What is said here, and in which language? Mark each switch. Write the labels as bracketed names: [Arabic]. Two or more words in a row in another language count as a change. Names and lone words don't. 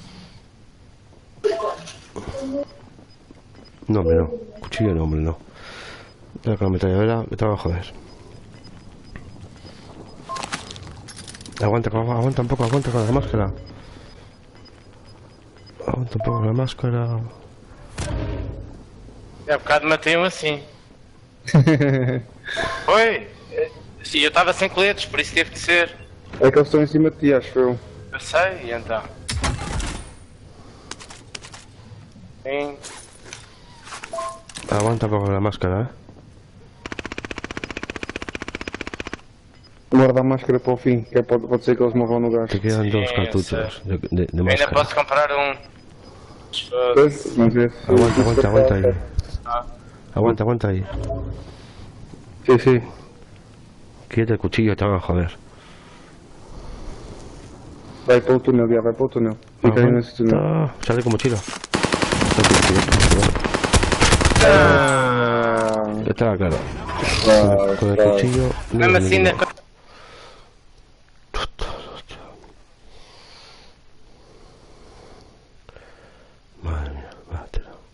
[Spanish] No, hombre, no. Cuchillo no, hombre, no. Ya con la metralladora me te va a joder. Aguanta un poco, aguanta con la máscara. Aguanta un poco con la máscara. [Portuguese] Há bocado matei-me assim. Foi! Sim, eu estava sem coletes, por isso teve de ser. É que eles estão em cima de ti, acho eu. Eu sei, e então. Sim. [Spanish] Aguanta un poco con la máscara, [Portuguese] Guarda a máscara para o fim, que é pode ser que eles morram no gás. [Spanish] Te quedan Sí, dos cartuchos de [Portuguese] Ainda [Spanish] máscara. [Portuguese] posso comprar um. Pois, mas é. [Spanish] Aguanta ahí. Ah. Aguanta ahí. [Portuguese] Sim, sim. [Spanish] Quítate el cuchillo, te van a joder. [Portuguese] Vai para o túnel, já, vai para o túnel. Fica aí nesse túnel. [Spanish] Aguanta. Sale con mochila. Estaba claro. Con el cuchillo. [Portuguese] Mesmo assim, ainda. [Spanish] Madre mía, mátelo.